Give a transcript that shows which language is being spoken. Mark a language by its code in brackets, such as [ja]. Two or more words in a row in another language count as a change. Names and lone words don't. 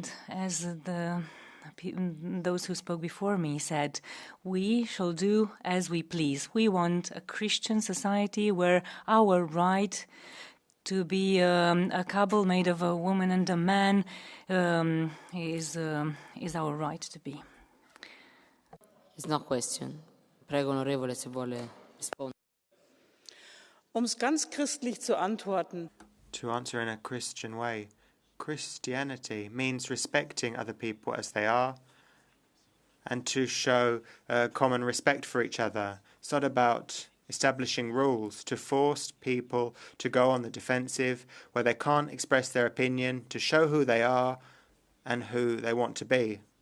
[en] And as the those who spoke before me said, we shall do as we please. We want a Christian society where our right to be a couple made of a woman and a man is our right to be. It's no question. [it] Prego, onorevole, se vuole rispondere. [de] Es ganz christlich zu antworten. [en] To answer in a Christian way, Christianity means respecting other people as they are and to show common respect for each other. It's not about establishing rules to force people to go on the defensive where they can't express their opinion, to show who they are and who they want to be.